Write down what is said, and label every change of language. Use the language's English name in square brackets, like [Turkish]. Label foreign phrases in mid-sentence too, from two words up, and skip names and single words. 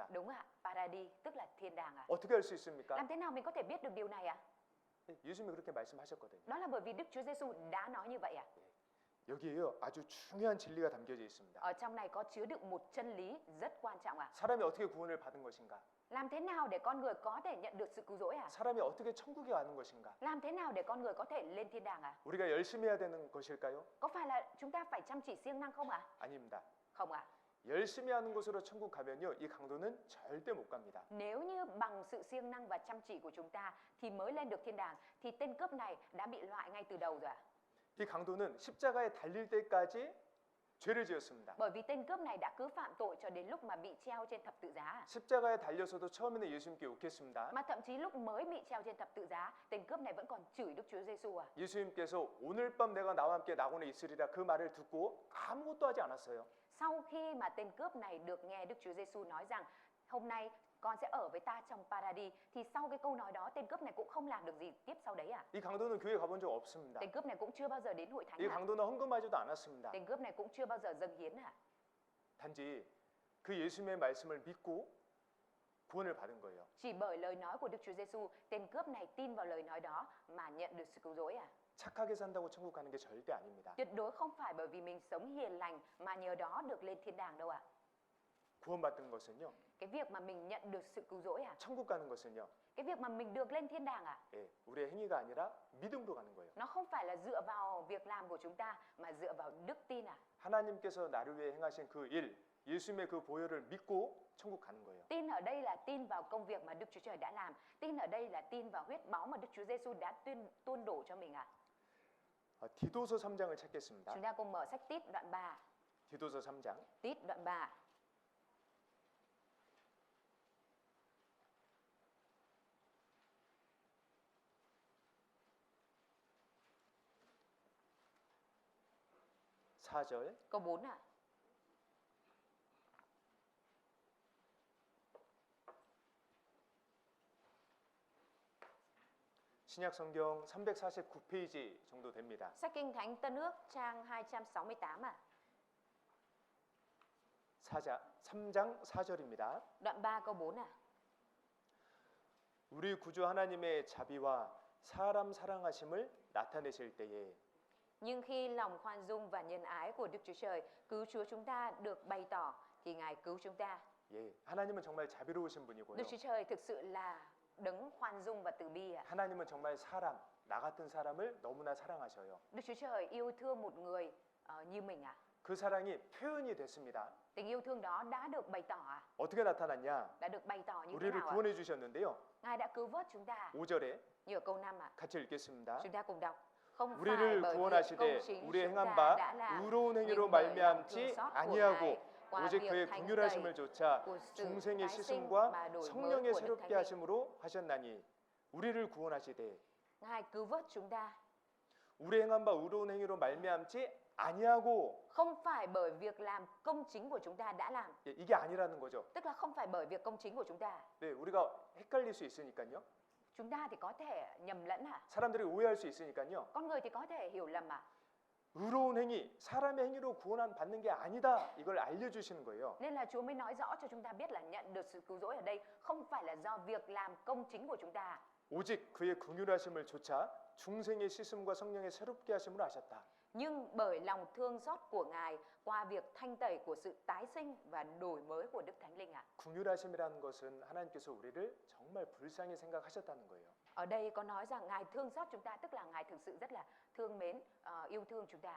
[Vietnamese] Đúng ạ, Paradis tức là thiên đàng ạ. [Korean] 어떻게 할 수 있습니까? [Vietnamese] Làm thế nào mình có thể biết được điều này ạ? [Korean] 예, 예수님이 그렇게 말씀하셨거든요. [Vietnamese] Đó là bởi vì Đức Chúa Giêsu đã nói như vậy ạ. [Korean] 여기에요, 아주 중요한 진리가 담겨져 있습니다. [Vietnamese] Ở trong này có chứa đựng một chân lý rất quan trọng ạ. [Korean] 사람이 어떻게 구원을 받은 것인가? [Vietnamese] Làm thế nào để con người có thể nhận được sự cứu rỗi ạ? [Korean] 사람이 어떻게 천국에 가는 것인가? [Vietnamese] Làm thế nào để con người có thể lên thiên đàng ạ? [Korean] 우리가 열심히 해야 되는 것일까요? [Vietnamese] Có phải là chúng ta phải chăm chỉ siêng năng không ạ? [Korean] 아닙니다. [Vietnamese] Không ạ. [Korean] 열심히 하는 곳으로 천국 가면요, 이 강도는 절대 못 갑니다. [Vietnamese] Nếu như bằng sự siêng năng và chăm chỉ của chúng ta thì mới lên được thiên đàng, thì tên cướp này đã bị loại ngay từ đầu rồi ạ. [Korean] 이 강도는 십자가에 달릴 때까지 죄를 지었습니다. [Vietnamese] Bởi vì tên cướp này đã cứ phạm tội cho đến lúc mà bị treo trên thập tự giá. [Korean] 십자가에 달려서도 처음에는 예수님께 욕했습니다. [Vietnamese] Mà thậm chí lúc mới bị treo trên thập tự giá, tên cướp này vẫn còn chửi Đức Chúa Giêsu à. [Korean] 예수님께서 오늘 밤 내가 나와 함께 낙원에 있으리라 그 말을 듣고 아무것도 하지 않았어요. [Vietnamese] Sau khi mà tên cướp này được nghe Đức Chúa Giêsu nói rằng hôm nay con sẽ ở với ta trong Paradis, thì sau cái câu nói đó tên cướp này cũng không làm được gì tiếp sau đấy à. [Korean] 이 강도는 교회 가본 적 없습니다. [Vietnamese] Tên cướp này cũng chưa bao giờ đến hội thánh [Korean] 이 [Vietnamese] à. [Korean] 강도는 헌금하지도 않았습니다. [Vietnamese] Tên cướp này cũng chưa bao giờ dâng hiến à. [Korean] 단지 그 예수님의 말씀을 믿고 구원을 받은 거예요. [Vietnamese] Chỉ bởi lời nói của Đức Chúa Giêsu, tên cướp này tin vào lời nói đó mà nhận được sự cứu rỗi à? [Korean] 착하게 산다고 천국 가는 게 절대 아닙니다. [Vietnamese] Tuyệt đối không phải bởi vì mình sống hiền lành mà nhờ đó được lên thiên đàng đâu ạ. [Korean] 구원받은 것은요. [Vietnamese] Cái việc mà mình nhận được sự cứu rỗi à? [Korean] 천국 가는 것은요. [Vietnamese] Cái việc mà mình được lên thiên đàng à? [Korean] 예, 우리의 행위가 아니라 믿음으로 가는 거예요. [Vietnamese] Nó không phải là dựa vào việc làm của chúng ta mà dựa vào đức tin à? [Korean] 하나님께서 나를 위해 행하신 그 일, 예수님의 그 보혈을 믿고 천국 가는 거예요. [Vietnamese] Tin ở đây là tin vào công việc mà Đức Chúa Trời đã làm. Tin ở đây là tin vào huyết báu mà Đức Chúa Giêsu đã tuôn đổ cho mình ạ. [Korean] 디도서 3장을 찾겠습니다. [Vietnamese] Chúng ta cùng mở sách Tít đoạn 3. [Korean] 디도서 3장 [Vietnamese] Tít đoạn 3. Câu 4 ạ. [Korean] 신약 성경 349페이지 정도 됩니다. [Vietnamese] Sách Kinh Thánh Tân Ước trang 268 ạ. [Korean] 3장 4절입니다. [Vietnamese] Đoạn 3 câu 4 ạ. [Korean] 우리 구주 하나님의 자비와 사람 사랑하심을 나타내실 때에 [Vietnamese] Nhưng khi lòng khoan dung và nhân ái của Đức Chúa Trời cứu Chúa chúng ta được bày tỏ thì Ngài cứu chúng ta. [Korean] 예, 하나님은 정말 자비로우신 분이고요. [Vietnamese] Đức Chúa Trời thực sự là đấng khoan dung và từ bi ạ. [Korean] 하나님은 정말 사람, 나 같은 사람을 너무나 사랑하셔요. [Vietnamese] Đức Chúa Trời yêu thương một người như mình ạ. [Korean] 그 사랑이 표현이 됐습니다. [Vietnamese] Tình yêu thương đó đã được bày tỏ ạ. [Korean] 어떻게 나타났냐? [Vietnamese] Đã được bày tỏ như thế [Korean] 우리를 [Vietnamese] nào ạ? [Korean] 구원해 주셨는데요. [Vietnamese] Ngài đã cứu vớt chúng ta. [Korean] 5절에 [Vietnamese] Như ở câu 5 ạ. [Korean] 같이 읽겠습니다. [Vietnamese] Chúng ta cùng đọc. Không phải [Korean] 우리를 [Vietnamese] bởi việc công [Korean] 구원하시되 [Vietnamese] chính [Korean] 우리의 [Vietnamese] chúng [Korean] 행한 [Vietnamese] ta [Korean] 바 [Vietnamese] đã làm, [Korean] 의로운 행위로 [Vietnamese] nhưng bởi lòng thương [Korean] 말미암지 [Vietnamese] xót của [Korean] 아니하고 [Vietnamese] Ngài qua [Korean] 오직 [Vietnamese] việc [Korean] 그의 [Vietnamese] thanh [Korean] 긍휼하심을 [Vietnamese] tẩy [Korean] 조차 [Vietnamese] của sự [Korean] 중생의 [Vietnamese] tái sinh [Korean] 씻음과 [Vietnamese] và đổi mới [Korean] 성령의 [Vietnamese] của Đức [Korean] 새롭게 [Vietnamese] Thánh Linh. [Korean] 하심으로 하셨나니 우리를 구원하시되 [Vietnamese] Ngài cứu vớt chúng ta [Korean] 우리 행한 바 의로운 행위로 말미암지 아니하고 [Vietnamese] không phải bởi việc làm công chính của chúng ta đã làm, [Korean] 예, 이게 아니라는 거죠. [Vietnamese] tức là không phải bởi việc công chính của chúng ta. [Korean] 네, 우리가 헷갈릴 수 있으니까요. [Vietnamese] Chúng ta thì có thể nhầm lẫn à? [Korean] 사람들이 오해할 수 있으니까요. [Vietnamese] Con người thì có thể hiểu lầm à? [Korean] 의로운 행위, 사람의 행위로 구원 받는 게 아니다. 이걸 알려주시는 거예요. [Vietnamese] Nên là Chúa mới nói rõ cho chúng ta biết là nhận được sự cứu rỗi ở đây không phải là do việc làm công chính của chúng ta, [Korean] 오직 그의 긍휼하심을 조차 중생의 씻음과 성령의 새롭게 하심으로 하셨다. [Vietnamese] nhưng bởi lòng thương xót của Ngài qua việc thanh tẩy của sự tái sinh và đổi mới của Đức Thánh Linh ạ. [Korean] 긍휼하심이라는 것은 하나님께서 우리를 정말 불쌍히 생각하셨다는 거예요. [Vietnamese] Ở đây có nói rằng Ngài thương xót chúng ta, tức là Ngài thực sự rất là thương mến, yêu thương chúng ta.